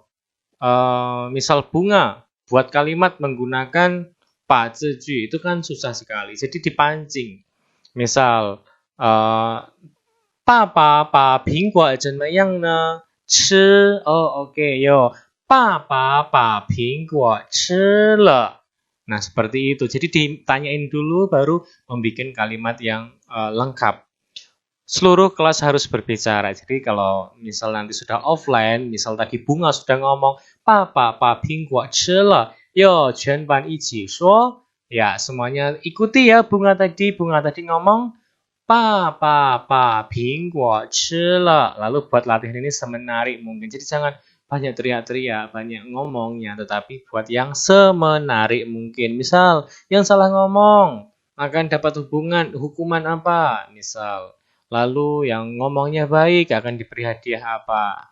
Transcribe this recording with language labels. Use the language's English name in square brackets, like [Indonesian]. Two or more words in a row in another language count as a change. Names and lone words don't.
[Indonesian] Misal bunga, buat kalimat menggunakan [Chinese] 把字句. [Indonesian] Itu kan susah sekali. Jadi dipancing. [Chinese] Misal, 把苹果怎么样呢? [Indonesian] Chi. Oh oke, yuk. [Chinese] 爸爸把苹果吃了. [Indonesian] Nah, seperti itu. Jadi ditanyain dulu baru membuat kalimat yang lengkap. Seluruh kelas harus berbicara. Jadi kalau misal nanti sudah offline, misal tadi Bunga sudah ngomong, [Chinese] 爸爸把苹果吃了. [Indonesian] Yo, [Chinese] 全班一起说. [Indonesian] Ya, semuanya ikuti ya Bunga tadi. Bunga tadi ngomong, 爸爸把苹果吃了. Lalu buat latihan ini semenarik mungkin. Jadi jangan banyak teriak-teriak, banyak ngomongnya, tetapi buat yang semenarik mungkin. Misal, yang salah ngomong akan dapat hukuman apa? Misal, lalu yang ngomongnya baik akan diberi hadiah apa?